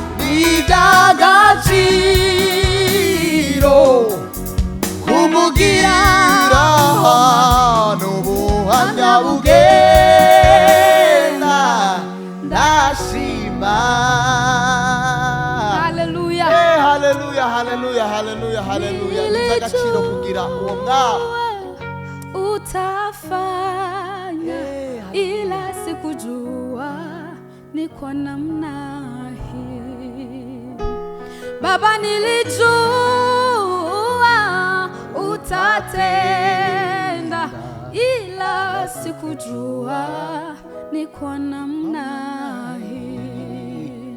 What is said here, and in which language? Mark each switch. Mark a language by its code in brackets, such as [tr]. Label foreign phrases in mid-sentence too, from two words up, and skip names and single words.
[rw] Ni iby'agaciro Kumugira n'ubuhamya bugenda, ndashima. Haleluya. Eh, haleluya, haleluya, haleluya, haleluya. Ni iby'agaciro kugira uwo mwami. [sw] Utafanya Eh, haleluya. ila sikujua ni kwa namna hii. Baba, nilijua utatenda, ila sikujua ni kwa namna hii.